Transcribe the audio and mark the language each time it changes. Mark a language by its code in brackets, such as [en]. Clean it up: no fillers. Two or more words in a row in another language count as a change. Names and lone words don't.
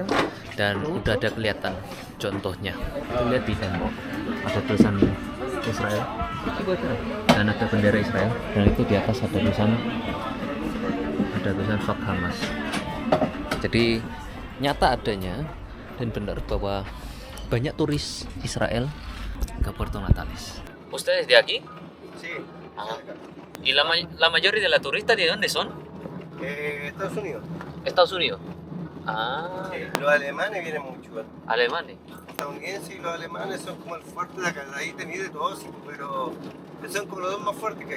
[id] Dan udah ada kelihatan contohnya. Lihat di tembok ada tulisan Israel dan ada bendera Israel, dan itu di atas ada tulisan Fuck Hamas. Jadi nyata adanya dan benar bahwa banyak turis Israel ke Puerto Natales. [es] ¿Ustedes de aquí? Sí. Ajá. ¿Y la mayoría de la turista de dónde son? Estados Unidos. Estados Unidos. Ah, Sí, los alemanes vienen mucho. ¿Vale? alemanes. Los estadounidenses y los alemanes son como el fuerte de acá. Ahí te mide todo, sí, pero son como los dos más fuertes que hay.